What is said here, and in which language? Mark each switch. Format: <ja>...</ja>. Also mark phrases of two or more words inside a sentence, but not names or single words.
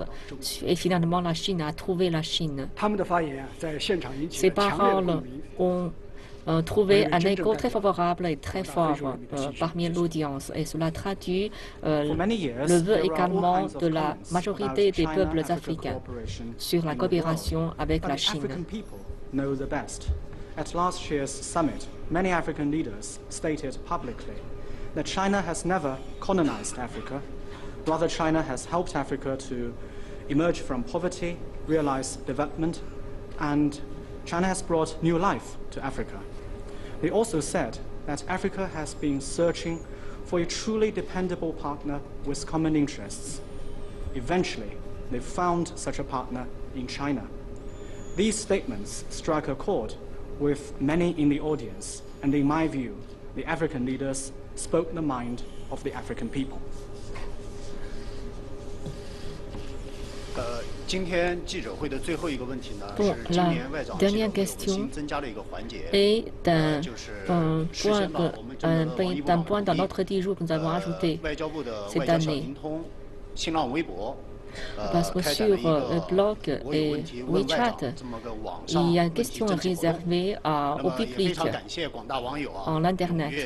<fr>Et finalement, la Chine a trouvé la Chine. Ces paroles ont trouvé un écho très favorable et très fort parmi l'audience, et cela traduit le vœu également de la majorité des peuples africains sur la coopération avec la Chine.</fr> <en>At last year's summit, many African leaders stated publicly that China has never colonized Africa. Rather, China has helped Africa to emerge from poverty, realize development, and China has brought new life to Africa. They also said that Africa has been searching for a truly dependable partner with common interests. Eventually, they found such a partner in China. These statements struck a chord with many in the audience, and in my view, the African leaders spoke the mind of the African people.</en> <zh>今天记者会的最后一个问题呢，是今年外长新增加了一个环节，</zh> <fr>d'un point dans l'ordre du jour que nous avons ajouté cette année. Parce que sur le blog et WeChat, il y a une question réservée au public en Internet.</fr>